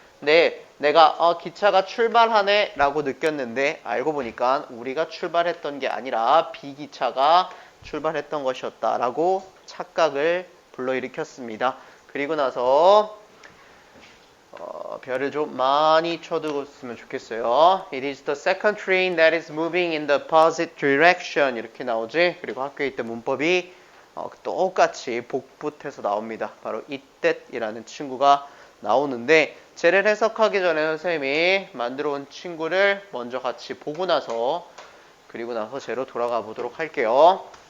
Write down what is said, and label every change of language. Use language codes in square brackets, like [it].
[ko] 근데 내가 기차가 출발하네 라고 느꼈는데 알고 보니까 우리가 출발했던 게 아니라 B 기차가 출발했던 것이었다 라고 착각을 불러일으켰습니다. 그리고 나서 별을 좀 많이 쳐두었으면 좋겠어요. [en] It is the second train that is moving in the opposite direction [ko] 이렇게 나오지. 그리고 학교에 있던 문법이 똑같이 복붙해서 나옵니다. 바로 이때이라는 친구가 나오는데 쟤를 해석하기 전에 선생님이 만들어 온 친구를 먼저 같이 보고 나서 그리고 나서 쟤로 돌아가 보도록 할게요.